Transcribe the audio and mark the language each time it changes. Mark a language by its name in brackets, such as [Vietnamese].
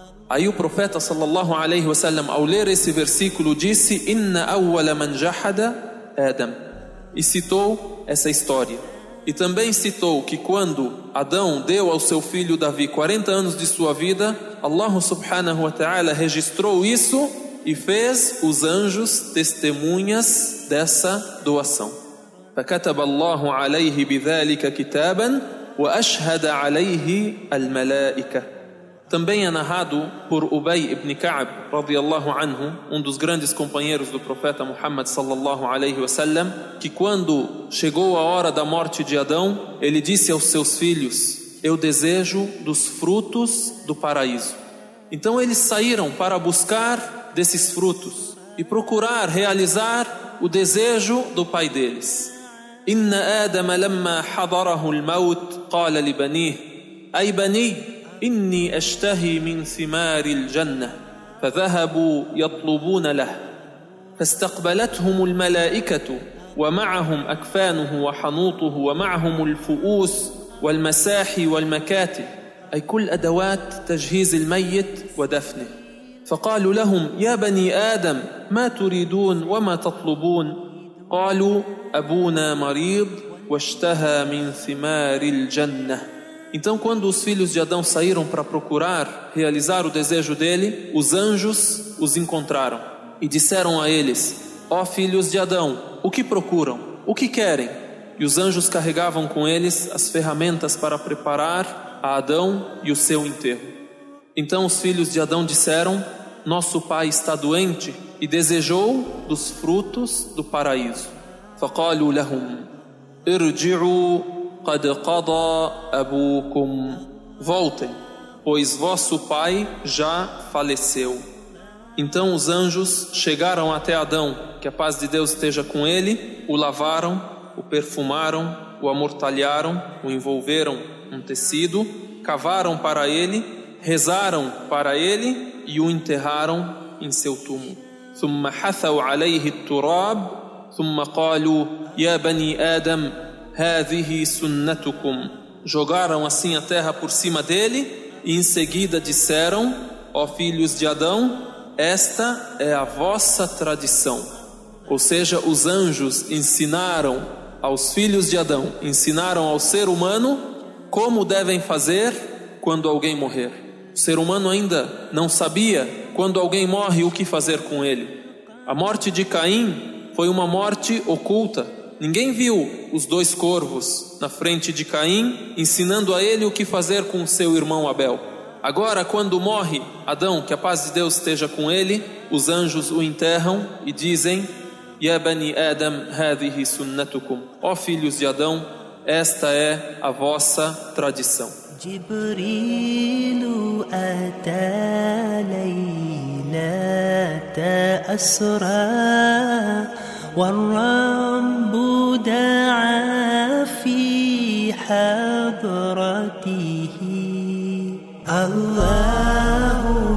[Portuguese] Aí o profeta sallallahu alaihi wasallam, ao ler esse versículo, disse [Arabic] inna awwala man jahada Adam, [Portuguese] e citou essa história. E também citou que quando Adão deu ao seu filho Davi 40 anos de sua vida, Allah subhanahu wa ta'ala registrou isso e fez os anjos testemunhas dessa doação. [Arabic] فكتب الله عليه بذلك كتابا وأشهد عليه الملائكة. [Portuguese] Também é narrado por Ubay ibn Ka'b radiyallahu anhu, um dos grandes companheiros do profeta Muhammad sallallahu alaihi wasallam, que quando chegou a hora da morte de Adão, ele disse aos seus filhos, eu desejo dos frutos do paraíso. Então eles saíram para buscar desses frutos e procurar realizar o desejo do pai deles. [Arabic] إن آدم لما حضره الموت قال لبنيه أي بني إني أشتهي من ثمار الجنة فذهبوا يطلبون له فاستقبلتهم الملائكة ومعهم أكفانه وحنوطه ومعهم الفؤوس والمساحي والمكاتب أي كل أدوات تجهيز الميت ودفنه فقالوا لهم يا بني آدم ما تريدون وما تطلبون قالوا أبونا مريض واشتهى من ثمار الجنة. [Portuguese] Então quando os filhos de Adão saíram para procurar realizar o desejo dele, os anjos os encontraram e disseram a eles, ó filhos de Adão, o que procuram? O que querem? E os anjos carregavam com eles as ferramentas para preparar a Adão e o seu enterro. Então os filhos de Adão disseram, nosso pai está doente e desejou dos frutos do paraíso. [Arabic] فقالوا لهم ارجعوا قد قضى أبوكم. [Portuguese] Voltem, pois vosso pai já faleceu. Então os anjos chegaram até Adão, que a paz de Deus esteja com ele, o lavaram, o perfumaram, o amortalharam, o envolveram um tecido, cavaram para ele, rezaram para ele e o enterraram em seu túmulo. [Arabic] ثم حثوا عليه التراب ثم قالوا يا بني آدم هذه سنتكم. [Portuguese] Jogaram assim a terra por cima dele e em seguida disseram, ó filhos de Adão, esta é a vossa tradição. Ou seja, os anjos ensinaram aos filhos de Adão, ensinaram ao ser humano como devem fazer quando alguém morrer. O ser humano ainda não sabia quando alguém morre o que fazer com ele. A morte de Caim foi uma morte oculta. Ninguém viu os dois corvos na frente de Caim ensinando a ele o que fazer com seu irmão Abel. Agora, quando morre Adão, que a paz de Deus esteja com ele, os anjos o enterram e dizem, [Arabic] Ya bani Adam, hadhihi sunnatukum. [Portuguese] Ó filhos de Adão, esta é a vossa tradição. [Arabic] جبريل أتى ليلة أسرى والرب دعا في حضرته الله